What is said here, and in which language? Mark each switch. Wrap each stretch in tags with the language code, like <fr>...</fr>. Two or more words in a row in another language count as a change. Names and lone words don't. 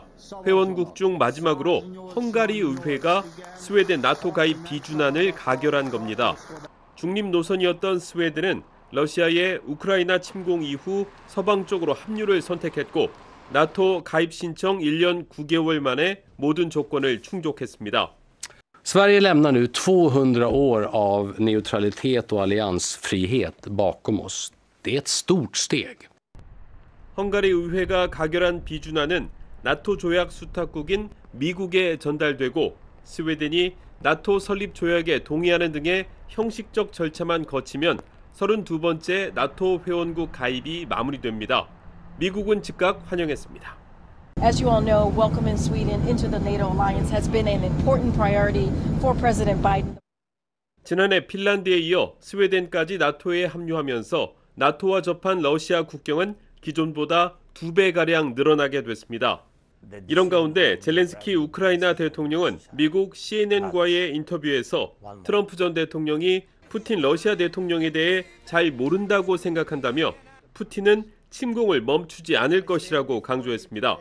<ko>회원국 중 마지막으로 헝가리 의회가 스웨덴 나토 가입 비준안을 가결한 겁니다. 중립 노선이었던 스웨덴은 러시아의 우크라이나 침공 이후 서방 쪽으로 합류를 선택했고 나토 가입 신청 1년 9개월 만에 모든 조건을 충족했습니다.</ko> <sv>Sverige lämnar nu 200 år av neutralitet och alliansfrihet bakom oss. Det är ett stort steg.</sv> <ko>헝가리 의회가 가결한 비준안은 나토 조약 수탁국인 미국에 전달되고 스웨덴이 나토 설립 조약에 동의하는 등의 형식적 절차만 거치면 32번째 나토 회원국 가입이 마무리됩니다. 미국은 즉각 환영했습니다.</ko> <en>As you all know, welcoming Sweden into the NATO alliance has been an important priority for President Biden.</en> <ko>지난해 핀란드에 이어 스웨덴까지 나토에 합류하면서 나토와 접한 러시아 국경은 기존보다 2배가량 늘어나게 됐습니다. 이런 가운데 젤렌스키 우크라이나 대통령은 미국 CNN과의 인터뷰에서 트럼프 전 대통령이 푸틴 러시아 대통령에 대해 잘 모른다고 생각한다며 푸틴은 침공을 멈추지 않을 것이라고 강조했습니다.</ko>